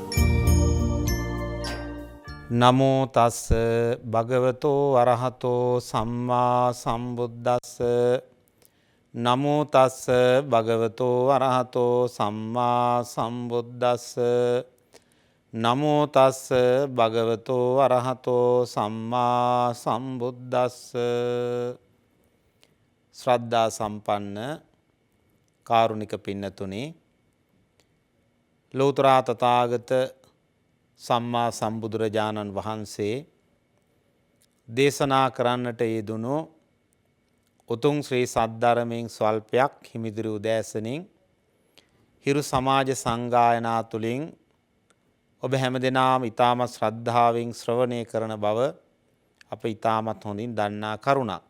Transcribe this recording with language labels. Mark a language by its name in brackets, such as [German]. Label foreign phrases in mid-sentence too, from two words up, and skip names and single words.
[Pali] නමෝ තස්ස භගවතෝ අරහතෝ සම්මා සම්බුද්දස්ස. නමෝ තස්ස භගවතෝ අරහතෝ සම්මා සම්බුද්දස්ස. නමෝ තස්ස භගවතෝ අරහතෝ සම්මා සම්බුද්දස්ස. [Sinhala] ශ්‍රද්ධා සම්පන්න කාරුණික පින්නතුනි, ලෝතර තථාගත සම්මා සම්බුදුරජාණන් වහන්සේ දේශනා කරන්නට යෙදුණු උතුම් ශ්‍රී සද්ධර්මයෙන් ස්වල්පයක් හිමිදිරි උදෑසනින් හිරු සමාජ සංගායනා තුළින් ඔබ හැමදෙනාම ඊටමත් ශ්‍රද්ධාවෙන් ශ්‍රවණය කරන බව අප ඊටමත් හොඳින් දන්නා කරුණක්.